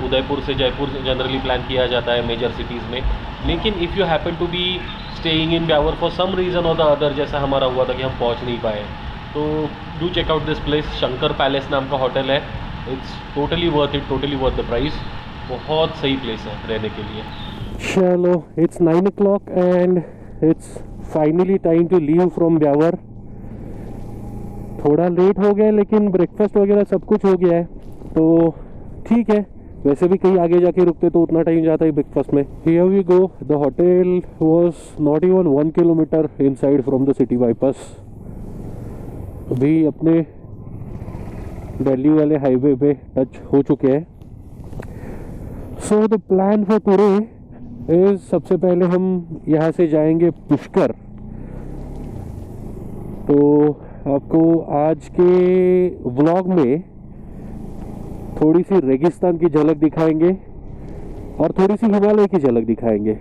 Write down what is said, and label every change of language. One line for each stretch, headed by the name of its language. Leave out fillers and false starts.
Hindi: उदयपुर से Jaipur generally plan किया जाता है मेजर सिटीज़ में, लेकिन
English: if you happen to be staying in Beawar for some reason और the other,
Hindi: जैसा हमारा हुआ था कि हम पहुँच नहीं पाए, तो
English: Do check out this place.
Hindi: Shankar palace नाम का होटल है।
English: It's totally worth it, totally worth the price.
Hindi: बहुत सही प्लेस है रहने के लिए।
English: चलो, it's 9 o'clock and it's finally time to leave from Beawar.
Hindi: थोड़ा लेट हो गया, लेकिन ब्रेकफास्ट वगैरह सब कुछ हो गया है, तो ठीक है। वैसे भी कहीं आगे जाके रुकते तो उतना टाइम जाता है ब्रेकफास्ट में।
English: Here we go. The hotel was not even 1 kilometer inside from the city bypass।
Hindi: अभी अपने दिल्ली वाले हाईवे पे टच हो चुके हैं।
English: So the plan for today is,
Hindi: सबसे पहले हम यहाँ से जाएंगे पुष्कर। तो आपको आज के व्लॉग में थोड़ी सी रेगिस्तान की झलक दिखाएंगे और थोड़ी सी हिमालय की झलक दिखाएंगे।